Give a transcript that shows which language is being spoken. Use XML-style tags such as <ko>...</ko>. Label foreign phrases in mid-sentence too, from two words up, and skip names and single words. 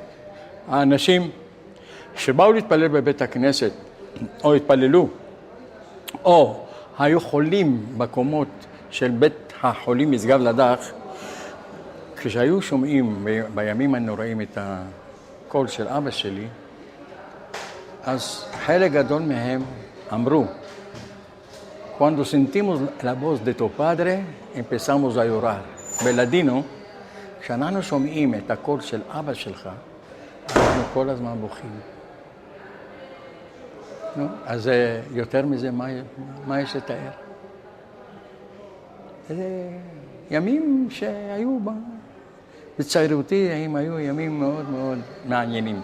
<he>האנשים שבאו להתפלל בבית הכנסת, או התפללו, או היו חולים בקומות של בית החולים משגב לדך, כשהיו שומעים בימים הנוראים את הקול של אבא שלי, אז חלק גדול מהם אמרו,</he> <lad>Cuando sentimos la voz de tu padre, empezamos a llorar.</lad> <he>בלדינו, כשאנחנו שומעים את הקול של אבא שלך, אנחנו כל הזמן בוכים. אז יותר מזה, מה יש לתאר? ימים שהיו בצעירותי, היו ימים מאוד מאוד מעניינים.</he>